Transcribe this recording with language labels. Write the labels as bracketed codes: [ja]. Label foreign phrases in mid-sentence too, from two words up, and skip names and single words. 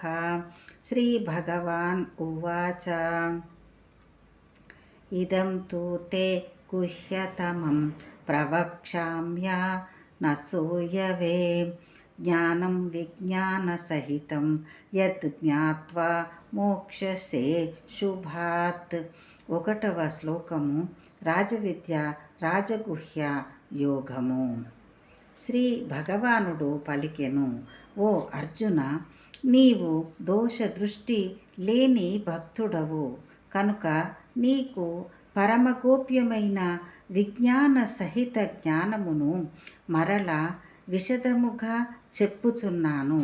[sa] श्रीभगवान् उवाच इदं तु ते गुह्यतमं प्रवक्ष्याम्या न सूयवे ज्ञानं विज्ञानसहितं यत् ज्ञात्वा మోక్షసే శుభాత్. [te] 1వ శ్లోకము. రాజవిద్య రాజగుహ్య యోగము. శ్రీ భగవానుడు పలికెను, ఓ అర్జున, నీవు దోష దృష్టి లేని భక్తుడవు కనుక నీకు పరమగోప్యమైన విజ్ఞాన సహిత జ్ఞానమును మరల విశదముగా చెప్పుచున్నాను.